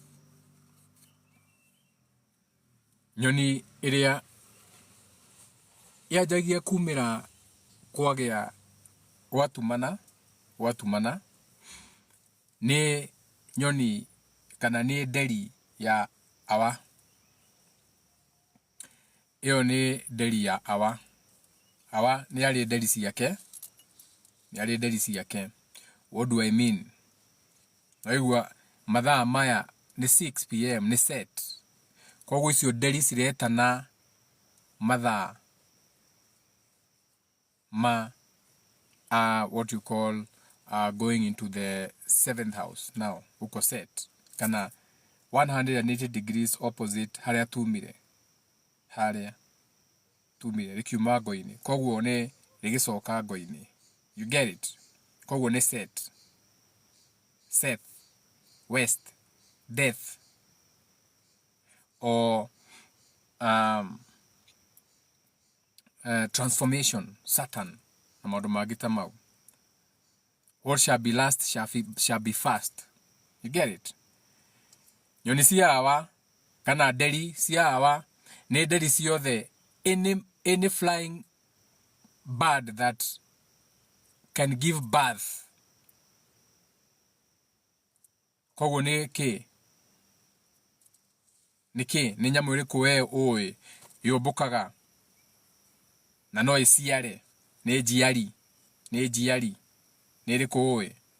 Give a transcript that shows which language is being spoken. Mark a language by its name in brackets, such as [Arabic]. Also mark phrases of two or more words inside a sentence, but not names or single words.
[Kikuyu] Nyoni ĩrĩa yanjagia kumĩra kwagĩa gwatumana nĩ nyoni kana nĩ nderi ya awa. Ĩyo nĩ nderi ya awa. Awa nĩ arĩ nderi ciake. Nĩ arĩ nderi ciake. [English] What do I mean? [Kikuyu] Waigua mathaa maya nĩ 6 PM nĩ set. Koguo icio nderi ciretana mathaa ma [English] what you call going into the 7th house now. [Kikuyu] Uko set. Kana 180 degrees opposite harĩa tumire. Harĩa tumire. Rikiuma ngo-inĩ. Koguo nĩ rĩgĩcoka ngo-inĩ. [English] You get it? [Kikuyu] Koguo nĩ set. Seth. [English] West. Death. Or transformation. Saturn. [Kikuyu] Na maũndũ mangĩ ta mau. [English] What shall be last shall be first. You get it? [Kikuyu] Nyoni cia awa kana nderi cia awa nĩ nderi ciothe [English] any flying bird that can give birth. [Kikuyu] Koguo nĩ kĩ? Nĩ kĩ? Nĩ nyamũ ĩrĩkũ we ũĩ yũmbũkaga na no ĩciare? Nĩ njiari. Nĩ njiari. Nĩ ĩrĩkũ ũĩ?